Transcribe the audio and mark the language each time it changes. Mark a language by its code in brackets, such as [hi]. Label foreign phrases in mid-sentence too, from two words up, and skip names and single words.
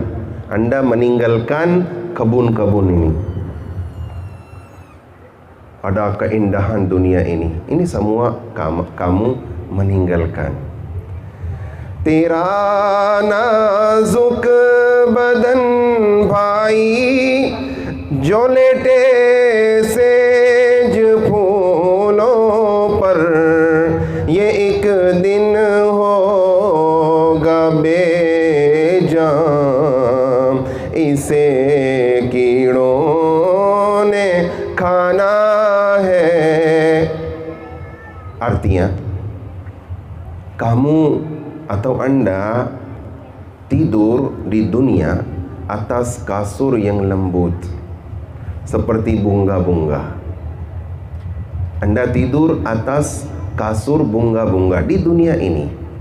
[id] Anda meninggalkan kebun-kebun ini. Ada keindahan dunia ini. Ini semua kamu meninggalkan. [ur] تیرا نازک بدن بھائی جو لیٹے سیج پھولوں پر، یہ ایک دن ہوگا بے جان اسے کیڑوں نے کھانا ہے. [id] Artinya, kamu atau Anda tidur di dunia atas kasur yang lembut seperti bunga-bunga. Anda tidur atas kasur bunga-bunga di dunia ini.